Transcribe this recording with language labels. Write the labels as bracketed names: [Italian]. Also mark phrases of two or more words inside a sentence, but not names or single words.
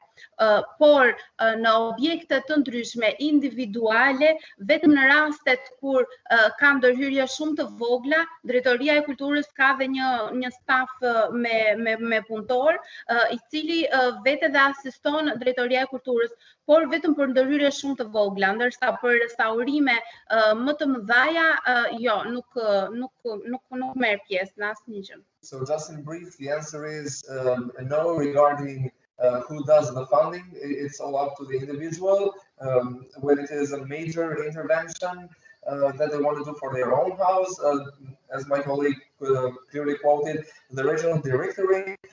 [Albanian] Por në objekte të ndryshme individuale, vetëm në rastet kur ka ndërhyrje shumë të vogla, Drejtoria e Kulturës ka dhe një staf me punëtor, I cili vete dhe asiston Drejtoria e Kulturës, por vetëm për ndërhyrje shumë të vogla, ndërsa për restaurime më të mëdhaja, jo, nuk merr pjesë në asnjë gjë. [English] So just in brief, the answer is no regarding who does the funding. It's all up to the individual. When it is a major intervention that they want to do for their own house, as my colleague clearly quoted, the regional directory